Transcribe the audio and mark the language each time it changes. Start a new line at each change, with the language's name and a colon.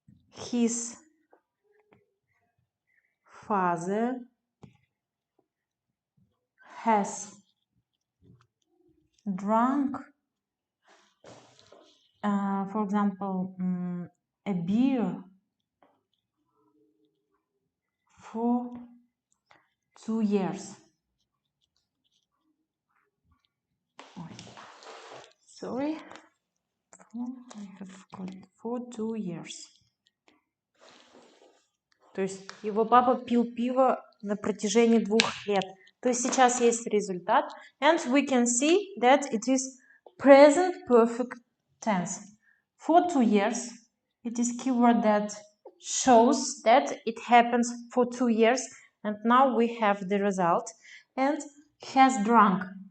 English: His father has drunk, for example, a beer for 2 years. Sorry, I have got for 2 years.
Russian: То есть его папа пил пиво на протяжении 2 лет. То есть сейчас есть результат.
English: And we can see that it is present perfect tense. For 2 years, it is keyword that shows that it happens for 2 years. And now we have the result. And has drunk.